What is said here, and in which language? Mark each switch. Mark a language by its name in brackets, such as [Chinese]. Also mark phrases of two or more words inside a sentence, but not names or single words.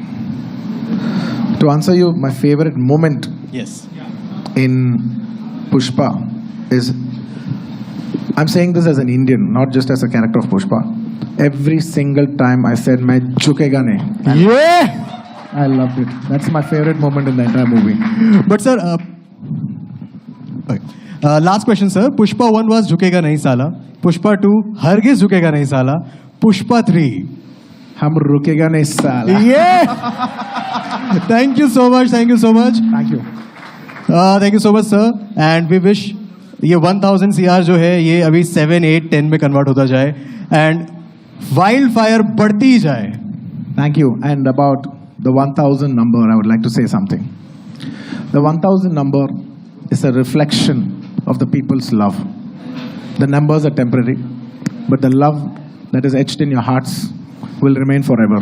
[English] To answer you, my favorite moment in Pushpa is, I'm saying this as an Indian, not just as a character of Pushpa. Every single time I said, [Hindi] "मैं झुकेगा नहीं." [English] Yeah! I loved it. That's my favorite moment in the entire movie. But sir, last question, sir. [Hindi] Pushpa 1 was झुकेगा नहीं साला. Pushpa 2, हरगिज़ झुकेगा नहीं साला. Pushpa 3, हम रुकेगा नहीं साला. [English] Yeah! Thank you so much. Thank you so much. Thank you. Thank you so much, sir. And we wish [Hindi] ये 1000 CR जो है ये अभी 7, 8, 10 में कन्वर्ट होता जाए [English] and wild fire [Hindi] बढ़ती जाए. [English] Thank you. And about the 1000 number, I would like to say something. The 1000 number is a reflection of the people's love. The numbers are temporary, but the love that is etched in your hearts will remain forever.